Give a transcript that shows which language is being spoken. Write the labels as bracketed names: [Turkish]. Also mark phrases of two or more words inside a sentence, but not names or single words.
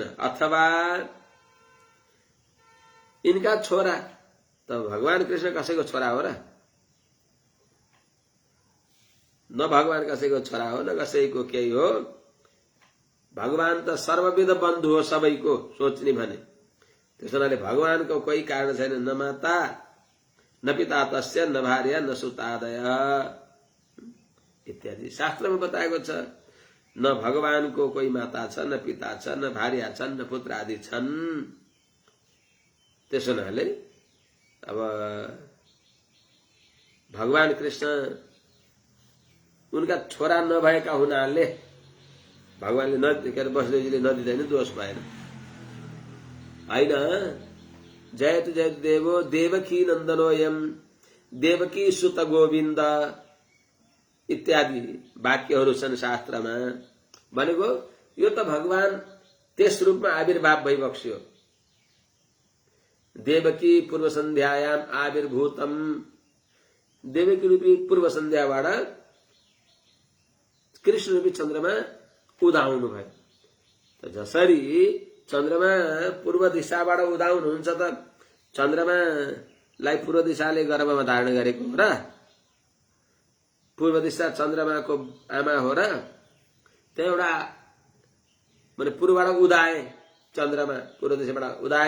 [Nepali] अथवा इनका छोरा त भगवान कृष्ण कसैको छोरा हो र? न भगवान कसैको छोरा हो, न कसैको केही हो। भगवान त सर्वविध बन्धु हो सबैको, सोच्ने भने। त्यस हुनाले भगवानको कोही कारण छैन, [Sanskrit] न माता न पिता तस्य, न भार्या न सुतादय इत्यादि [Nepali] शास्त्रमा बताएको छ। न भगवानको कोही माता छ, न पिता छ, न भार्या छन्, न पुत्र आदि छन्। त्यस हुनाले अब भगवान कृष्ण उनका छोरा नभएका हुनाले भगवानले नदिएर वसुदेवजीले नदिँदा नि दोष भएन, होइन। [Sanskrit] जयतु जयतु देवो देवकी नन्दनोयम देवकी सुत गोविन्द इत्यादि [Nepali] वाक्यहरू छन् शास्त्रमा। भनेको यो त भगवान त्यस रूपमा आविर्भाव भइबक्स्यो। [Sanskrit] देवकी पूर्व सन्ध्यायाम आविर्भूतम, [Nepali] देवकी रूपी पूर्व सन्ध्याबाट कृष्ण रूपी चन्द्रमा उदाउनु भयो। त जसरी चन्द्रमा पूर्व दिशाबाट उदाउनुहुन्छ, त चन्द्रमालाई पूर्व दिशाले गर्भमा धारण गरेको हो र? पूर्व दिशा चन्द्रमाको आमा हो र? त्यहाँ एउटा माने पूर्वबाट उदाए चन्द्रमा, पूर्व दिशाबाट उदाए।